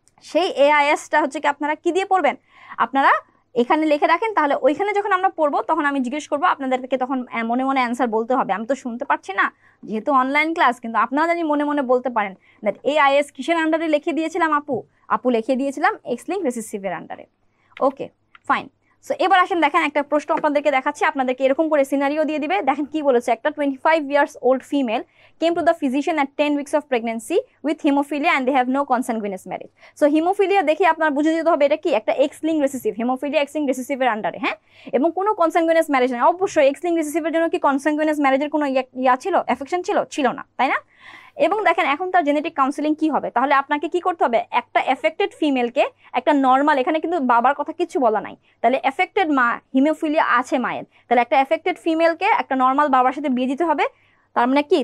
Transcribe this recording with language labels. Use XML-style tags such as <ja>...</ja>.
<bn>সেই AISটা হচ্ছে কি আপনারা কি দিয়ে পড়বেন? আপনারা এখানে লিখে রাখেন, তাহলে ওইখানে যখন আমরা পড়বো তখন আমি জিজ্ঞেস করবো আপনাদেরকে, তখন মনে মনে অ্যান্সার বলতে হবে। আমি তো শুনতে পারছি না যেহেতু অনলাইন ক্লাস, কিন্তু আপনারা যদি মনে মনে বলতে পারেন দ্যাট AIS কিসের আন্ডারে লিখে দিয়েছিলাম? আপু লিখে দিয়েছিলাম এক্স লিঙ্ক রেসিসিভের আন্ডারে। Okay fine. সো এবার আসেন দেখেন একটা প্রশ্ন আপনাদেরকে দেখাচ্ছি, আপনাদেরকে এরকম করে সিনারিও দিয়ে দিবে। দেখেন কি বলেছে, একটা</bn> <en>25 years old female came to the physician at 10 weeks of pregnancy with hemophilia and they have no consanguineous marriage.</en> <bn>So haemophilia দেখে আপনার বুঝে যেতে হবে এটা কি? একটা x link recessive, haemophilia x link রেসিসিভের আন্ডারে, হ্যাঁ, এবং কোনো কনসাংগুইনাস ম্যারেজ নেই। অবশ্যই এক্স লিঙ্ক রেসিসিভের জন্য কি কনসাংগুইনাস ম্যারেজের কোনো ছিল, এফেকশন ছিল না, তাই না? এবং দেখেন এখন তার জেনেটিক কাউন্সিলিং কি হবে? তাহলে আপনাকে কি করতে হবে? একটা এফেক্টেড ফিমেলকে একটা নর্মাল, এখানে কিন্তু বাবার কথা কিছু বলা নাই, তাহলে এফেক্টেড মা, হিমোফিলিয়া আছে মায়ের, তাহলে একটা এফেক্টেড ফিমেলকে একটা নর্মাল বাবার সাথে বিয়ে দিতে হবে। তার মানে কি?</bn>